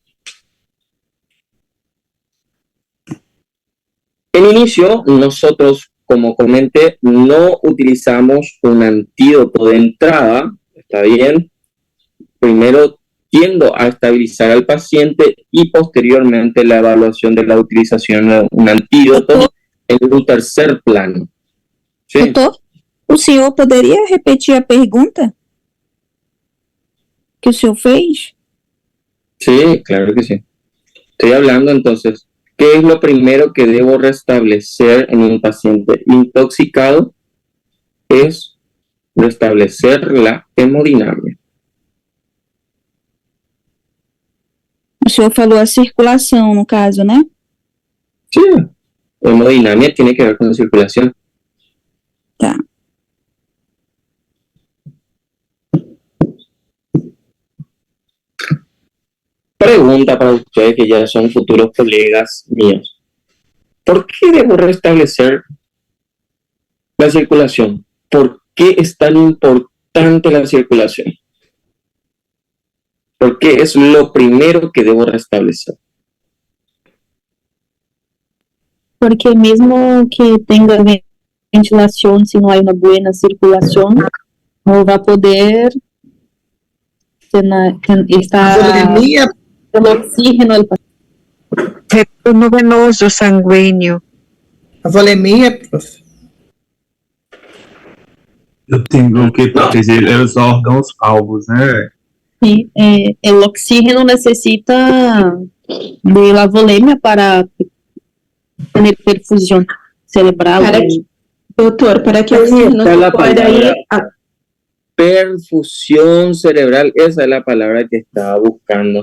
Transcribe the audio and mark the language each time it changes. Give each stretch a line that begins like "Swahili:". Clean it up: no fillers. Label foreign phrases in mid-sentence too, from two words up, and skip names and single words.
Spanish: En inicio, nosotros, como comenté, no utilizamos un antídoto de entrada, ¿está bien? Primero tiendo a estabilizar al paciente y posteriormente la evaluación de la utilización de un antídoto en un tercer plano. ¿Sí?
Portuguese: Doutor, o senhor poderia repetir a pergunta que o senhor fez?
Spanish: Sí, claro que sí. Estoy hablando entonces, ¿qué es lo primero que debo restablecer en un paciente intoxicado? Es restablecer la hemodinamia.
Portuguese: O senhor falou a circulação, no caso, né?
Spanish: Sí, hemodinamia tiene que ver con la circulación.
Portuguese: Tá.
Spanish: Pregunta para ustedes que ya son futuros colegas míos. ¿Por qué debo restablecer la circulación? ¿Por qué es tan importante la circulación? ¿Por qué es lo primero que debo restablecer?
Portuguese: Porque mesmo que tenha ventilação, se não há uma boa circulação, não vai poder estar
Spanish: el oxígeno del paciente. Retorno venoso sanguíneo.
Portuguese: A volemia, prof. Eu tenho que proteger os órgãos alvos, né?
Spanish: Sí, el oxígeno necesita de la volemia para tener perfusión cerebral.
Portuguese: Doutor, para que o oxígeno
Spanish: pueda ir a... Perfusión cerebral, esa es la palabra que estaba buscando.